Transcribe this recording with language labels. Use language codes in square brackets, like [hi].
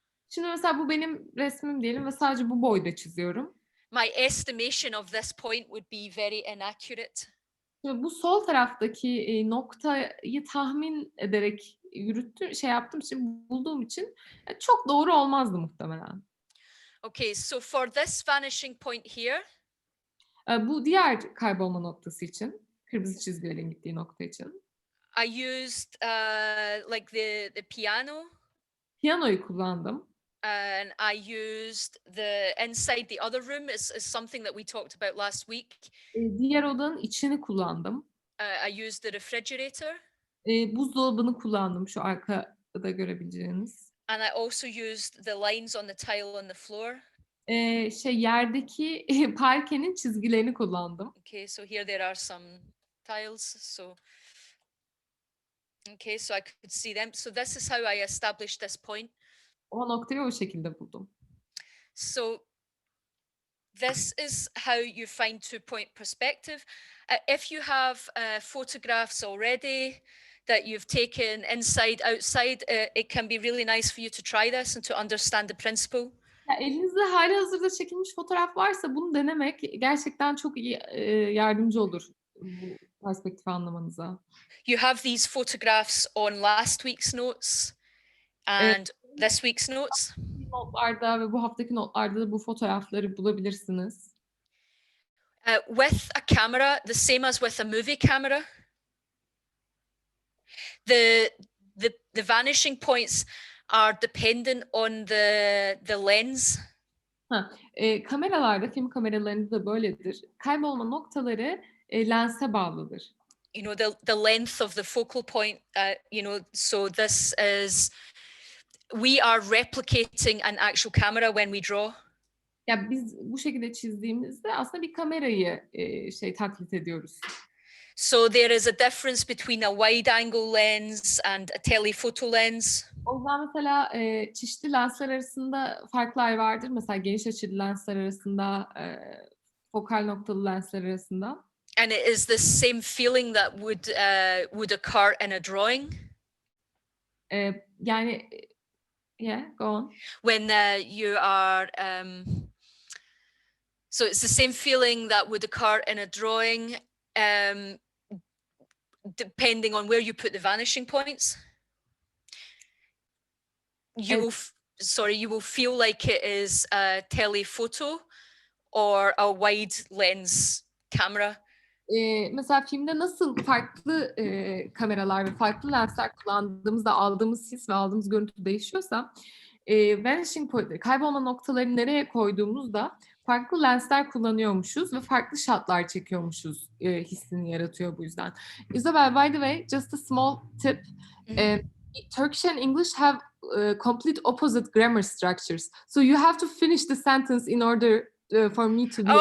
[tr] Şimdi mesela bu benim resmim diyelim ve sadece bu boyda çiziyorum. [en] my estimation of this point would be very inaccurate. [tr] Şimdi bu sol taraftaki noktayı tahmin ederek yaptığım için, bulduğum için çok doğru olmazdı muhtemelen. [en] Okay, so for this vanishing point here, [tr] Bu diğer kaybolma noktası için, kırmızı çizgilerin gittiği nokta için. [en] I used like the piano, [tr] Piyanoyu kullandım. [en] and I used the inside the other room is something that we talked about last week. [tr] Diğer odanın içini kullandım. [en] I used the refrigerator, [tr] Buzdolabını kullandım şu arkada görebileceğiniz. [en] and I also used the lines on the tile on the floor. [tr] Yerdeki parkenin çizgilerini kullandım. [en] Okay, so here there are some tiles. Okay, so I could see them. So this is how I established this point. [tr] O noktayı o şekilde buldum. [en] So this is how you find 2-point perspective. If you have photographs already that you've taken inside, outside, it can be really nice for you to try this and to understand the principle. [tr] Ya elinizde halihazırda çekilmiş fotoğraf varsa bunu denemek gerçekten çok iyi yardımcı olur bu perspektifi anlamanıza. [en] You have these photographs on last week's notes and this week's notes. [tr] Notlarda ve bu haftaki notlarda da bu fotoğrafları bulabilirsiniz. [en] With a camera, the same as with a movie camera, the vanishing points are dependent on the lens. [tr] Kameralarda, film kameralarında da böyledir. Kaybolma noktaları lense bağlıdır. [en] You know, the length of the focal point, you know, so this is, we are replicating an actual camera when we draw. [tr] Ya biz bu şekilde çizdiğimizde aslında bir kamerayı taklit ediyoruz. [en] So there is a difference between a wide angle lens and a telephoto lens. [tr] O yüzden mesela çeşitli lensler arasında farklar vardır. Mesela geniş açılı lensler arasında, fokal noktalı lensler arasında. [en] And it is the same feeling that would occur in a drawing. [tr] Yani, [en] yeah, go on. When you are, so it's the same feeling that would occur in a drawing, depending on where you put the vanishing points. You will sorry, you will feel like it is a telephoto or a wide lens camera. [tr] Mesela filmde nasıl farklı kameralar ve farklı lensler kullandığımızda aldığımız his ve aldığımız görüntü değişiyorsa vanishing point, kaybolma noktalarını nereye koyduğumuzda farklı lensler kullanıyormuşuz ve farklı shotlar çekiyormuşuz hissini yaratıyor bu yüzden. [en] Isabel, by the way, just a small tip. Turkish and English have complete opposite grammar structures. So you have to finish the sentence in order for me to be able to...